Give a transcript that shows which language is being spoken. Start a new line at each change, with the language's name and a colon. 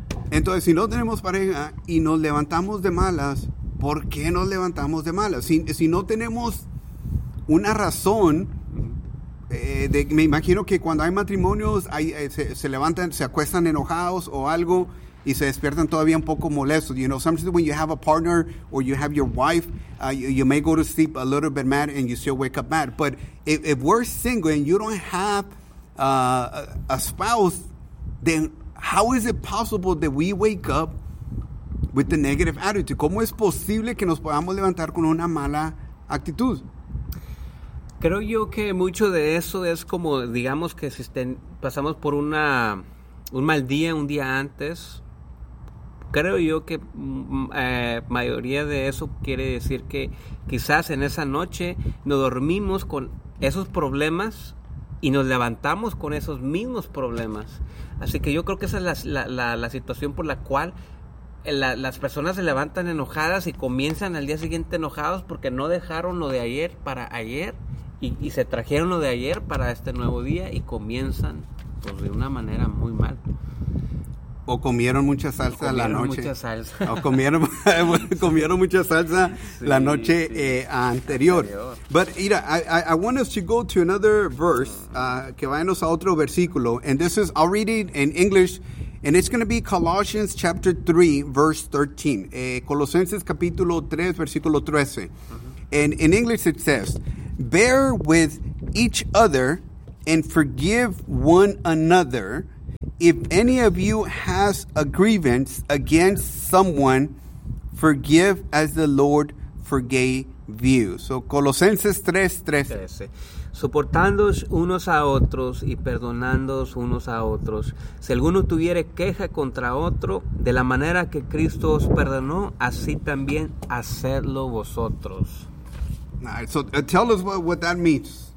Spanish: Entonces, si no tenemos pareja y nos levantamos de malas, ¿por qué nos levantamos de malas? Si no tenemos una razón, me imagino que cuando hay matrimonios, se levantan, se acuestan enojados o algo, y se despiertan todavía un poco molestos.
English: You know, sometimes when you have a partner or you have your wife, you may go to sleep a little bit mad and you still wake up mad. But if we're single and you don't have a spouse, then how is it possible that we wake up with the negative attitude?
Spanish: ¿Cómo es posible que nos podamos levantar con una mala actitud? Creo yo que mucho de eso es como, digamos, que si pasamos por un mal día, un día antes. Creo yo que mayoría de eso quiere decir que quizás en esa noche nos dormimos con esos problemas y nos levantamos con esos mismos problemas. Así que yo creo que esa es la situación por la cual las personas se levantan enojadas y comienzan al día siguiente enojados porque no dejaron lo de ayer para ayer y se trajeron lo de ayer para este nuevo día y comienzan pues, de una manera muy mal. O comieron mucha salsa la noche. Mucha salsa. O comieron mucha salsa la noche anterior.
English: But, Ira, I want us to go to another verse.
Spanish: Que vayamos a otro versículo.
English: And this is, I'll read it in English. And it's going to be Colossians chapter 3, verse 13.
Spanish: Colosenses capítulo 3, versículo 13.
English: Uh-huh. And in English it says, bear with each other and forgive one another. If any of you has a grievance against someone, forgive as the Lord forgave you. So, Colosenses 3:13.
Spanish: Soportándoos unos a otros y perdonándoos unos a otros. Si alguno tuviere queja contra otro, de la manera que Cristo os perdonó, así también hacedlo vosotros.
English: Right, so, tell us what that means.